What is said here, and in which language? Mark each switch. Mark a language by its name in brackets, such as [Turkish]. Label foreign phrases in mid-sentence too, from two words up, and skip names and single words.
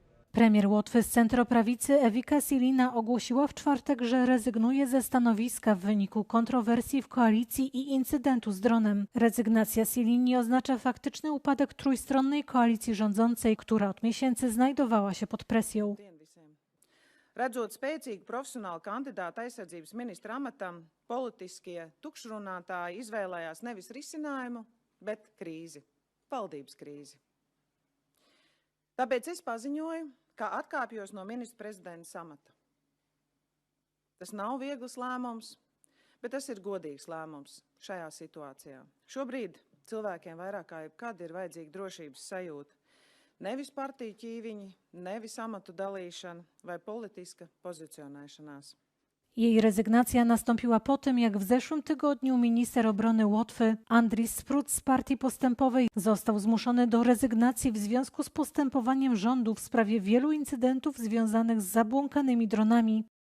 [Polish] Premier Łotwy z centroprawicy Ewika Silina ogłosiła w czwartek, że rezygnuje ze stanowiska w wyniku kontrowersji w koalicji i incydentu z dronem. Rezygnacja Silini oznacza faktyczny upadek trójstronnej koalicji rządzącej, która od miesięcy znajdowała się pod presją. [Latvian] Redzot spēcīgu profesionālu kandidātu aizsardzības ministra amatam, politiskie tukšrunātāji izvēlējās nevis risinājumu, bet krīzi, valdības krīzi. Tāpēc es paziņoju, ka atkāpjos no ministra prezidenta amata. Tas nav viegls lēmums, bet tas ir godīgs lēmums šajā situācijā. Šobrīd cilvēkiem vairāk kā jebkad ir vajadzīga drošības sajūta. Nevis partiju ķīviņi, nevis amatu dalīšana vai politiska pozycjonēšanās. [Polish] Jej rezygnacja nastąpiła po tym, jak w zeszłym tygodniu minister obrony Łotwy Andris Spruds z Partii Postępowej został zmuszony do rezygnacji w związku z postępowaniem rządu w sprawie wielu incydentów związanych z zabłąkanymi dronami.